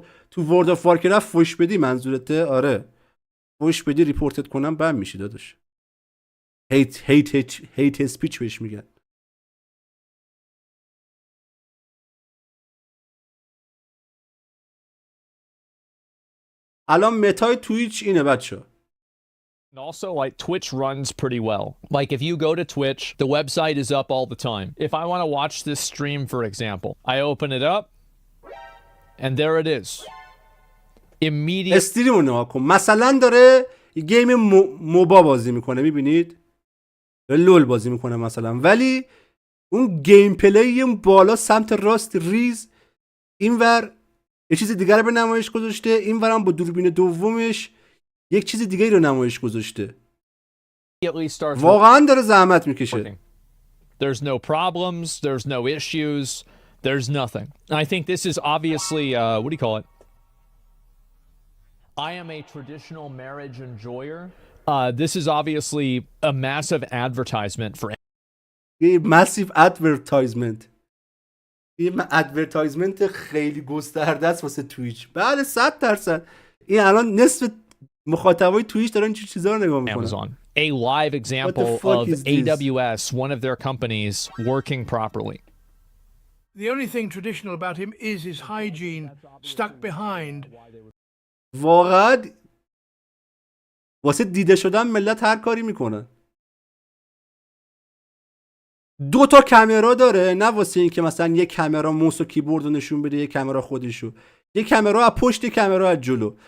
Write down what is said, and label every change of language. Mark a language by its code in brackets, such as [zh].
[fa] تو ورد آف وارکرافت فوش بدی منظورته؟ آره فوش بدی ریپورتت کنم بند میشی داداش. هیت اسپیچ بهش میگن. الان متای توییچ اینه بچه. [en] And also, like, Twitch runs pretty well. Like, if you go to Twitch, the website is up all the time. If I want to watch this stream, for example, I open it up, and there it is. Immediate. [fa] استریمو نگاه کن. مثلا داره گیم موبا بازی میکنه، میبینید؟ لول بازی میکنه مثلا، ولی اون گیم پلی اون بالا سمت راست ریز اینور یه چیز دیگر رو به نمایش گذاشته، اینورم با دوربین دومش یک چیز دیگه رو نمایش گذاشته. واقعا داره زحمت میکشه. [en] There's no problems, there's no issues, there's nothing. And I think this is obviously, what do you call it? I am a traditional marriage enjoyer. This is obviously a massive advertisement for... [fa] یه [en] massive advertisement. [fa] یه ادورتایزمنت خیلی گسترده است واسه تویچ. بله 100%. این الان نصف مخاطبای تویچ دارن چه چیزا رو نگاه میکنن. [en] Amazon. A live example of AWS, one of their companies, working properly. The only thing traditional about him is his hygiene stuck behind. [fa] واقعا واسه دیده شدن ملت هر کاری میکنن. 2 تا کامera داره، نه واسه این که مثلا یک کامera موس و کیبورد رو نشون بده، یک کامera خودشو، یک کامera از پشت، یک کامera از جلو.